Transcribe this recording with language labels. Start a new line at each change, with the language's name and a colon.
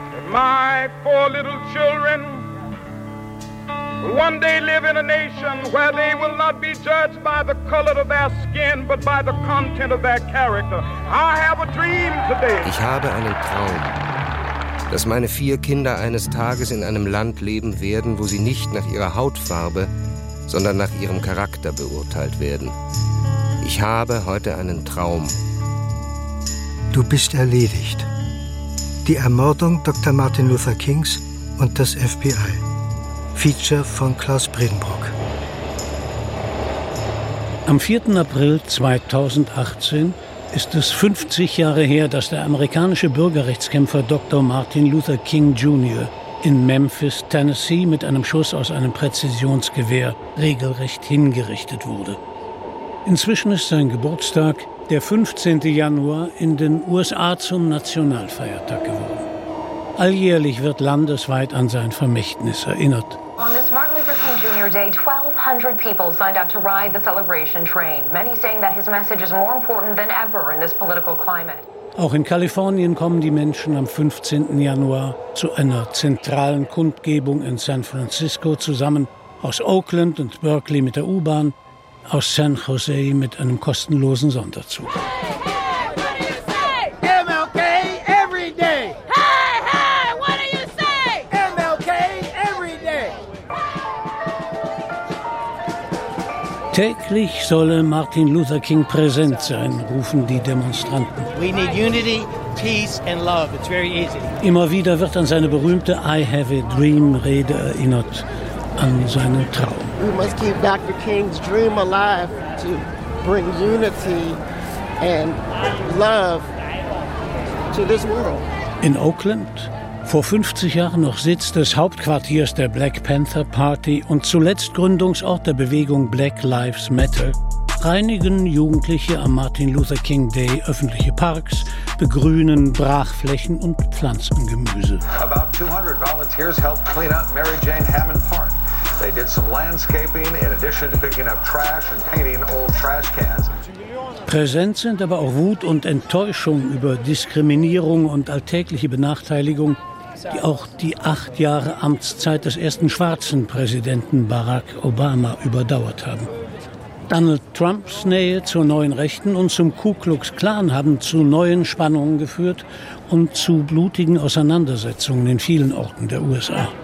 English: My four little children will one day live in a nation where they will not be judged by the color of their skin, but by the content of their character. I have a dream today.
German: Ich habe einen Traum, dass meine vier Kinder eines Tages in einem Land leben werden, wo sie nicht nach ihrer Hautfarbe, sondern nach ihrem Charakter beurteilt werden. Ich habe heute einen Traum. Du bist erledigt. Die Ermordung Dr. Martin Luther Kings und das FBI. Feature von Klaus Bredenbrock. Am 4. April 2018 ist es 50 Jahre her, dass der amerikanische Bürgerrechtskämpfer Dr. Martin Luther King Jr. in Memphis, Tennessee mit einem Schuss aus einem Präzisionsgewehr regelrecht hingerichtet wurde. Inzwischen ist sein Geburtstag, der 15. Januar, in den USA zum Nationalfeiertag geworden. Alljährlich wird landesweit an sein Vermächtnis erinnert.
English: On this Martin Luther King Jr. Day, 1200 people signed up to ride the celebration train. Many saying that his message is more important than ever in this political climate.
German: Auch in Kalifornien kommen die Menschen am 15. Januar zu einer zentralen Kundgebung in San Francisco zusammen, aus Oakland und Berkeley mit der U-Bahn, aus San Jose mit einem kostenlosen Sonderzug.
English: Hey, hey, what do you say? MLK every day. Hey, hey, what do you say? MLK every day.
German: Täglich solle Martin Luther King präsent sein, rufen die Demonstranten.
English: We need unity, peace and love. It's very easy.
German: Immer wieder wird an seine berühmte I have a dream Rede erinnert. An seinen Traum.
English: We must keep Dr. King's dream alive to bring unity and love to this world.
German: In Oakland, vor 50 Jahren noch Sitz des Hauptquartiers der Black Panther Party und zuletzt Gründungsort der Bewegung Black Lives Matter, reinigen Jugendliche am Martin Luther King Day öffentliche Parks, begrünen Brachflächen und Pflanzengemüse.
English: About 200 volunteers helped clean up Mary Jane Hammond Park. They did some landscaping in addition to picking up trash and painting old trash cans.
German: Präsent sind aber auch Wut und Enttäuschung über Diskriminierung und alltägliche Benachteiligung, die auch die 8 Jahre Amtszeit des ersten schwarzen Präsidenten Barack Obama überdauert haben. Donald Trumps Nähe zur neuen Rechten und zum Ku Klux Klan haben zu neuen Spannungen geführt und zu blutigen Auseinandersetzungen in vielen Orten der USA.